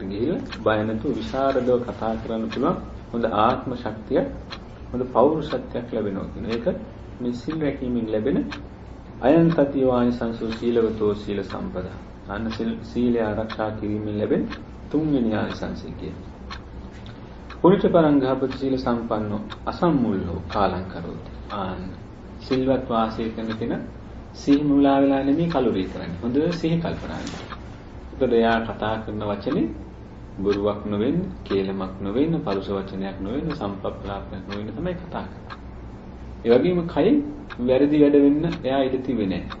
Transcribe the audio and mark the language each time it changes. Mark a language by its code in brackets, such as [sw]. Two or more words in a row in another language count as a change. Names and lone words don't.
[si] ගිහිල්ලා බය නැතුව විශාරදව කතා කරන්න පුළුවන් හොඳ ආත්ම ශක්තිය හොඳ පෞරුෂත්වයක් ලැබෙනවා කියන එක මේ සිල් රැකීමෙන් ලැබෙන [pi] අයං තති වානිසංසෝ සීලවතෝ සීල සම්පදා [si] අන්න සීලය ආරක්ෂා කිරීමෙන් ලැබෙන තුන්වෙනි ආනිසංසය කියන්නේ [pi] පුරිත පරංගහපති සීල සම්පන්නෝ අසම්මුල්ලෝ කාලං කරෝති [si] ආන්න සිල්වත් වාසය කරන කෙනා සිහි මුලා වෙලා නෙමෙයි කලුරිය කරන්නේ. හොඳ සිහි කල්පනාවක්. ඒකද එයා කතා කරන වචනේ බොරුවක් නොවෙන්න, කේලමක් නොවෙන්න, පරුෂ වචනයක් නොවෙන්න, සම්පප්පලාපයක් නොවෙන්න තමයි කතා කරන්නේ. ඒ වගේම කයින් වැරදි වැඩ වෙන්න එයා ඉඩ තිබෙන්නේ නැහැ.